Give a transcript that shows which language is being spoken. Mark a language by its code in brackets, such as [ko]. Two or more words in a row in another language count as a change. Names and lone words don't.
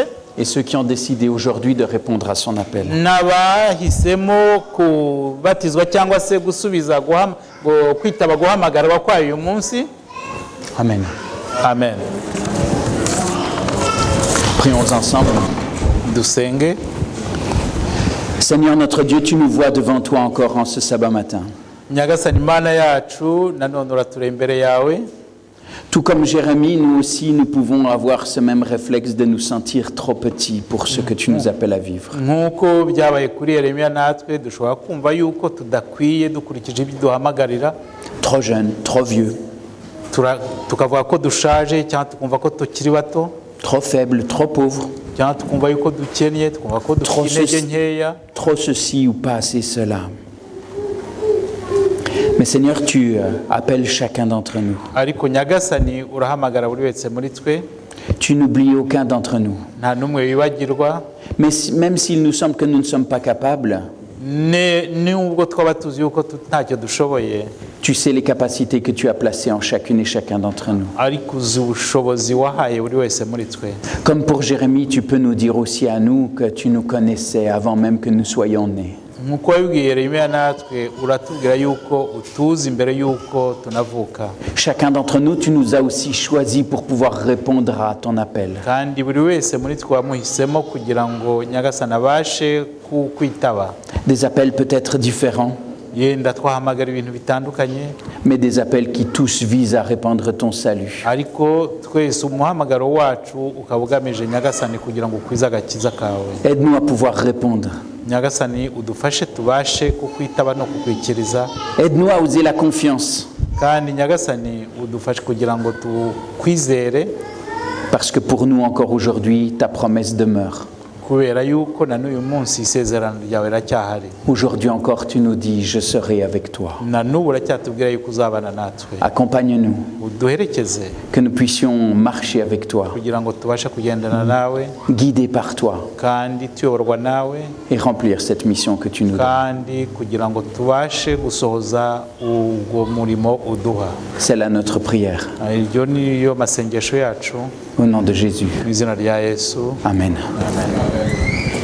[fr] Et ceux qui ont décidé aujourd'hui de répondre à son appel. [rw] N'abahisemo kubatizwa cyangwa se gusubiza kwitaba guhamagarwa kwayo uyu munsi. [fr] Amen. [rw] Amen. [fr] Prions ensemble. [rw] Dusenge. [fr] Seigneur notre Dieu, tu nous vois devant toi encore en ce sabbat matin. [rw] Nyagasani Imana yacu nanone urature imbere yawe. [fr] Tout comme Jérémie, nous aussi, nous pouvons avoir ce même réflexe de nous sentir trop petits pour ce que tu nous appelles à vivre. [rw] Nkuko byabaye kuri Yeremiya, natwe dushobora kumva yuko tudakwiye dukurikije ibyo duhamagarira. [fr] Trop jeunes, trop vieux. [rw] Tukavuga ko dushaje cyangwa tukumva ko tukiri bato. [fr] Trop faibles, trop pauvres. [rw] Cyangwa tukumva yuko dukennye, tukumva ko dufite intege nkeya. [fr] Trop ceci ou pas assez cela. Mais Seigneur, tu appelles chacun d'entre nous. [rw] Ariko Nyagasani urahamagara buri wese muri twe. [fr] Tu n'oublies aucun d'entre nous. [rw] Nta numwe wibagirwa. [fr] Mais même s'il nous semble que nous ne sommes pas capables, [rw] nubwo twaba tuzi yuko ntacyo dushoboye, [fr] tu sais les capacités que tu as placées en chacune et chacun d'entre nous. [rw] Ariko uzi ubushobozi wahaye buri wese muri twe. [fr] Comme pour Jérémie, tu peux nous dire aussi à nous que tu nous connaissais avant même que nous soyons nés. [rw] Nkuko wabibwiye Yeremiya, natwe uratubwira yuko utuzi mbere yuko tunavuka. [fr] Chacun d'entre nous, tu nous as aussi choisis pour pouvoir répondre à ton appel. [rw] Kandi buri wese muri twe wamuhisemo kugira ngo Nyagasani abashe kwitaba. [fr] Des appels peut-être différents, [rw] Yenda twahamagara ibintu bitandukanye, [fr] mais des appels qui tous visent à répandre ton salut. [rw] ariko twese umuhamagaro wacu ukaba ugamije Nyagasani kugira ngo ukwize agakiza kawe. [fr] Aide-nous à pouvoir répondre. [rw] Nyagasani udufashe tubashe kukwitaba no kukwikiriza. [fr] Aide-nous à oser la confiance. [rw] Kandi Nyagasani udufashe kugira ngo tukwizere. [fr] Parce que pour nous encore aujourd'hui, ta promesse demeure. [rw] Kubera yuko na n'uyu munsi isezerano ryawe riracyahari. [fr] Aujourd'hui encore, tu nous dis, je serai avec toi. [rw] Na n'ubu uracyatubwira yuko uzabana natwe. [fr] Accompagne-nous, [rw] Uduherekeze [fr] que nous puissions marcher avec toi, [rw] kugira ngo tubashe kugendana nawe [fr] guidés par toi, [rw] kandi tuyoborwa nawe, [fr] et remplir cette mission que tu nous donnes. [rw] kandi kugira ngo tubashe gusohoza ubwo murimo uduha. [fr] C'est là notre prière. [rw] Iryo niyo masengesho yacu [fr] Au nom de Jésus. [rw] mu izina rya Yesu. [fr] Amen. [rw] Amen.